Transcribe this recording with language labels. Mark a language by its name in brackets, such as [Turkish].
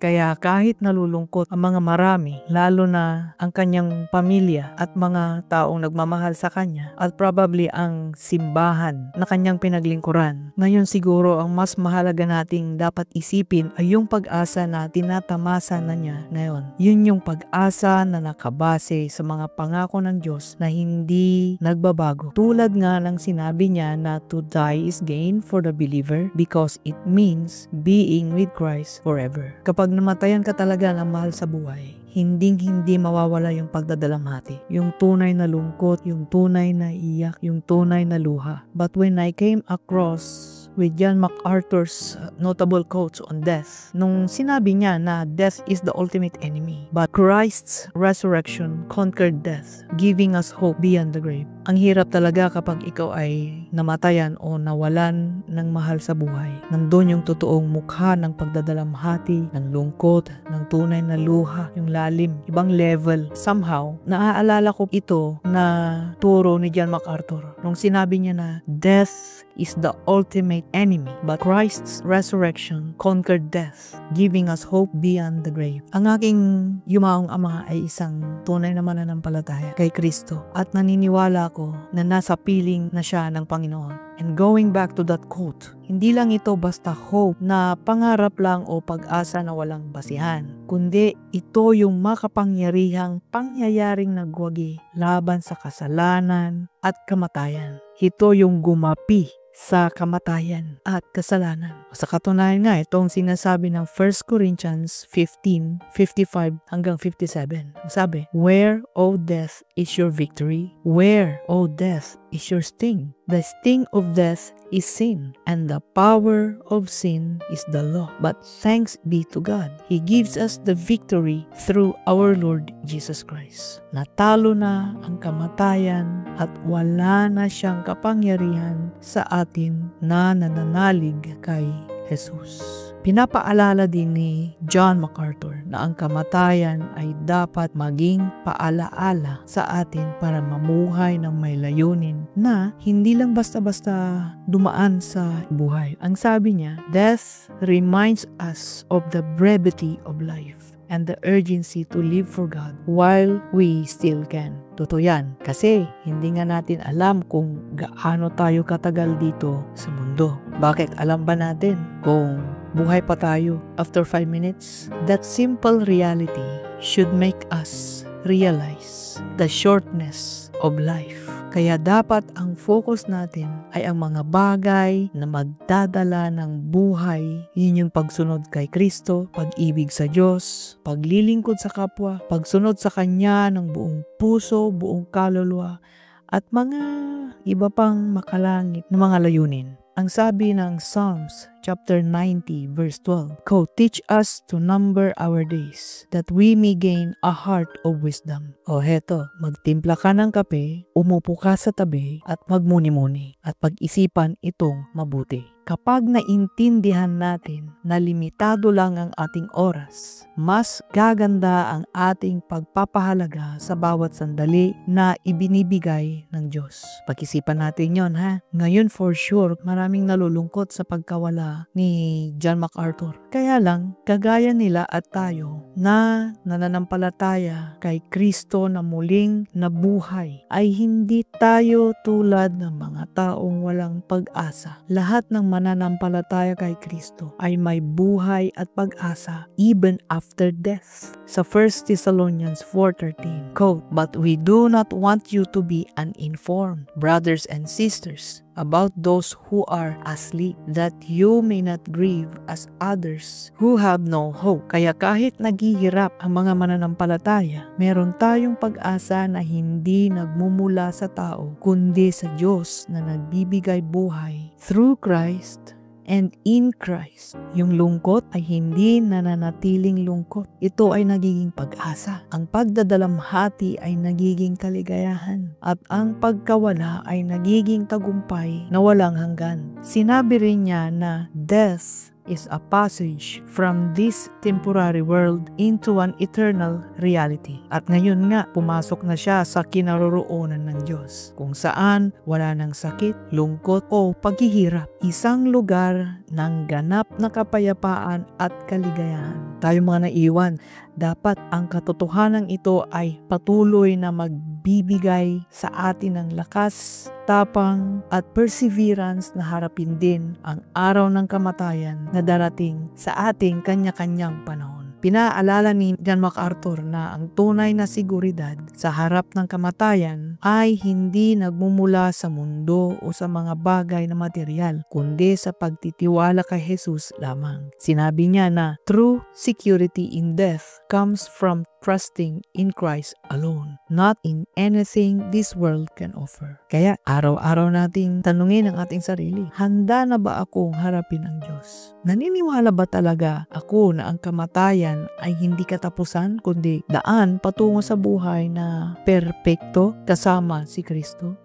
[Filipino] Kaya kahit nalulungkot ang mga marami, lalo na ang kanyang pamilya at mga taong nagmamahal sa kanya at probably ang simbahan na kanyang pinaglingkuran, ngayon siguro ang mas mahalaga nating dapat isipin ay yung pag-asa na tinatamasa na niya ngayon. Yun yung pag-asa na nakabase sa mga pangako ng Diyos na hindi nagbabago. Tulad nga ng sinabi niya na [English] to die is gain for the believer because it means being with Christ forever. [Filipino] Kapag namatayan ka talaga ng mahal sa buhay, hindi mawawala yung pagdadalamhati, yung tunay na lungkot, yung tunay na iyak, yung tunay na luha. [English] But when I came across with John MacArthur's notable quotes on death, [Filipino] nung sinabi niya na [English] death is the ultimate enemy, but Christ's resurrection conquered death, giving us hope beyond the grave. [Filipino] Ang hirap talaga kapag ikaw ay namatayan o nawalan ng mahal sa buhay. Nandun yung totoong mukha ng pagdadalamhati, ng lungkot, ng tunay na luha, yung lalim, ibang level. Somehow, naaalala ko ito na turo ni John MacArthur nung sinabi niya na death [English] is the ultimate enemy, but Christ's resurrection conquered death, giving us hope beyond the grave. [Filipino] Ang aking yumaong ama ay isang tunay na mananampalataya kay Kristo at naniniwala ko na nasa piling na siya ng Panginoon. [English] And going back to that quote, [Filipino] hindi lang ito basta hope na pangarap lang o pag-asa na walang basihan, kundi ito yung makapangyarihang pangyayaring nagwagi laban sa kasalanan at kamatayan. Ito yung gumapi sa kamatayan at kasalanan. Sa katunayan nga, itong sinasabi ng 1 Corinthians 15:55 hanggang 57. [English] Sabi, "Where, O death, is your victory? Where, O death, is your sting? The sting of death is sin, and the power of sin is the law. But thanks be to God, He gives us the victory through our Lord Jesus Christ." [Filipino] Natalo na ang kamatayan at wala na siyang kapangyarihan sa atin na nananalig kay Jesus. Pinapaalala din ni John MacArthur na ang kamatayan ay dapat maging paalaala sa atin para mamuhay ng may layunin na hindi lang basta-basta dumaan sa buhay. Ang sabi niya, [English] "Death reminds us of the brevity of life and the urgency to live for God while we still can." [Filipino] Totoo yan. Kasi hindi nga natin alam kung gaano tayo katagal dito sa mundo. Bakit alam ba natin kung buhay pa tayo [English] after 5 minutes? That simple reality should make us realize the shortness of life. [Filipino] Kaya dapat ang focus natin ay ang mga bagay na magdadala ng buhay. Yun yung pagsunod kay Kristo, pag-ibig sa Diyos, paglilingkod sa kapwa, pagsunod sa Kanya ng buong puso, buong kaluluwa, at mga iba pang makalangit na mga layunin. Ang sabi ng [English] Psalms chapter 90 verse 12, quote, "Teach us to number our days, that we may gain a heart of wisdom." [Filipino] O heto, magtimpla ka ng kape, umupo ka sa tabi, at magmuni-muni, at pag-isipan itong mabuti. Kapag naintindihan natin na limitado lang ang ating oras, mas gaganda ang ating pagpapahalaga sa bawat sandali na ibinibigay ng Diyos. Pag-isipan natin yon, ha? Ngayon [English] for sure, [Filipino] maraming nalulungkot sa pagkawala ni John MacArthur. Kaya lang, kagaya nila at tayo na nananampalataya kay Kristo na muling nabuhay, ay hindi tayo tulad ng mga taong walang pag-asa. Lahat ng mananampalataya kay Kristo ay may buhay at pag-asa [English] even after death. Sa 1 Thessalonians 4:13, quote, "But we do not want you to be uninformed, brothers and sisters, about those who are asleep, that you may not grieve as others who have no hope." [Filipino] Kaya kahit naghihirap ang mga mananampalataya, meron tayong pag-asa na hindi nagmumula sa tao, kundi sa Diyos na nagbibigay buhay [English] through Christ and in Christ. [Filipino] Yung lungkot ay hindi nananatiling lungkot. Ito ay nagiging pag-asa. Ang pagdadalamhati ay nagiging kaligayahan. At ang pagkawala ay nagiging tagumpay na walang hanggan. Sinabi rin niya na [English] death is a passage from this temporary world into an eternal reality. [Filipino] At ngayon nga, pumasok na siya sa kinaroroonan ng Diyos, kung saan wala ng sakit, lungkot o paghihirap. Isang lugar ng ganap na kapayapaan at kaligayahan. Tayo mga naiwan, dapat ang katotohanan ito ay patuloy na magbibigay sa atin ng lakas, tapang at perseverance na harapin din ang araw ng kamatayan na darating sa ating kanya-kanyang panahon. Pinaalala ni John MacArthur na ang tunay na seguridad sa harap ng kamatayan ay hindi nagmumula sa mundo o sa mga bagay na material, kundi sa pagtitiwala kay Jesus lamang. Sinabi niya na [English] true security in death comes from trusting in Christ alone, not in anything this world can offer. [Filipino] Kaya araw-araw nating tanungin ang ating sarili, handa na ba akong harapin ang Diyos? Naniniwala ba talaga ako na ang kamatayan ay hindi katapusan, kundi daan patungo sa buhay na perpekto kasama si Kristo?